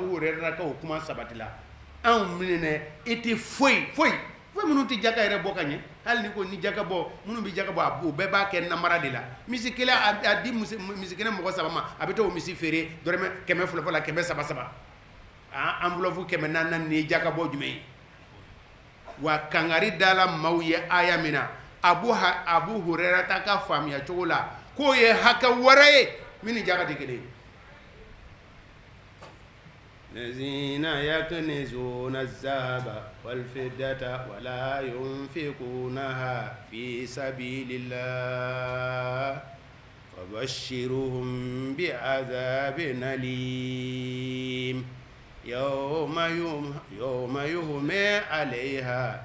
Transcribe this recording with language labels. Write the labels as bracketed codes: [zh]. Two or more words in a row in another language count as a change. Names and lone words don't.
[bm] Hurairata ka o kuma sabatila anw minɛ i tɛ foyi minnu tɛ jaka yɛrɛ bɔ ka ɲɛ hali ni ko ni jaka bɔ minnu bɛ jaka bɔ o bɛɛ b'a kɛ namara de la misi kelen a di misi kelen mɔgɔ 3 ma a bɛ taa o misi feere dɔrɔmɛ 100 fɔlɔ la 300 enveloppe 400 ni jaka bɔ jumɛn ye wa kangari dala maaw ye aya min na Abu Hurairata ka faamuya cogo la k'o ye hakɛ wɛrɛ ye min ni jaka tɛ kelen ye [ar] الذين يكنزون الذهب والفضة ولا ينفقونها في سبيل الله فبشرهم بعذاب أليم يوم يهمى عليها